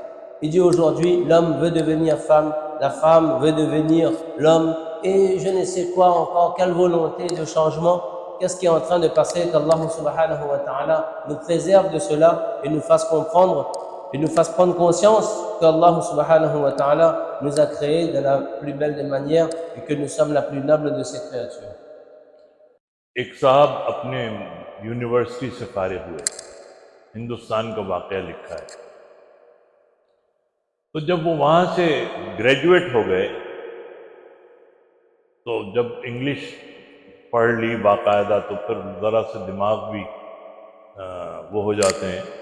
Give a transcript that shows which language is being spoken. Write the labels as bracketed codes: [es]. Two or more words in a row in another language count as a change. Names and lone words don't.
[fr] Il dit aujourd'hui, l'homme veut devenir femme, la femme veut devenir l'homme, et je ne sais quoi encore, quelle volonté de changement, qu'est-ce qui est en train de passer, qu' [ar] الله سبحانه وتعالى [fr] nous préserve de cela et nous fasse comprendre, et nous fasse prendre conscience qu' [ar] الله سبحانه وتعالى [fr] nous a créés de la plus belle des manières et que nous sommes la plus noble de ses créatures. [ur] ایک صاحب اپنے یونیورسٹی سے فارغ ہوئے، ہندوستان کا واقعہ لکھا ہے. تو جب وہ وہاں سے گریجویٹ ہو گئے تو جب انگلش پڑھ لی باقاعدہ تو پھر ذرا سے دماغ بھی وہ ہو جاتے ہیں.